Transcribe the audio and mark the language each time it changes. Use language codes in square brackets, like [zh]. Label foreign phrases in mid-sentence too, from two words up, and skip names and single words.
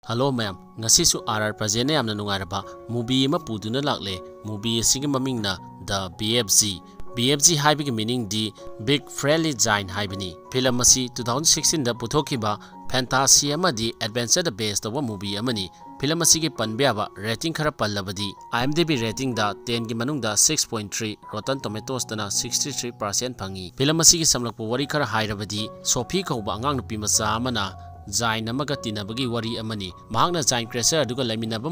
[en] Hello ma'am, [mni] ngasisu RR Prajen yamna nungairaba movie ama puduna lakle. Movie asigi mamingna The BFG. BFG haibigi meaning di Big Friendly Giant haibini. Film asi 2016 da puthokiba fantasy amadi adventure da [en] based of movie [mni] amani. Film asigi panbiaba rating khara pallabadi IMDb rating da 10 gi manungda 6.3, Rotten Tomatoes dana 63% phangi. Film asigi samlakpu wari khara hairabadi Sophie kauba angang nupi macha amana Zain amaga tinabagi wari amani mahakna Zain Crasher aduga laiminaba